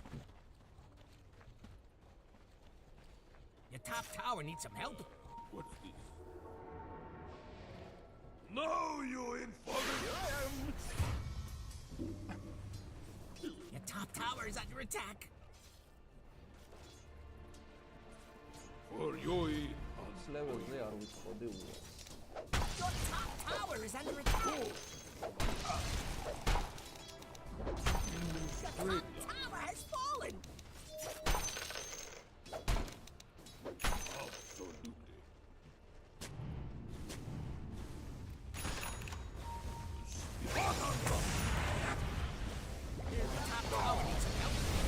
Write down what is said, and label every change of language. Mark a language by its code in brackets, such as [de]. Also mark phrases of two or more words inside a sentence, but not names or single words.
[en] Your top tower needs some help. What's this? No, you infamous! Your top tower is under attack. For your [ka] ლეველზე არ ვიცოდი უბრალოდ. [en] Your top tower is under attack. Your top tower has fallen. Absolutely. Your top tower needs some help.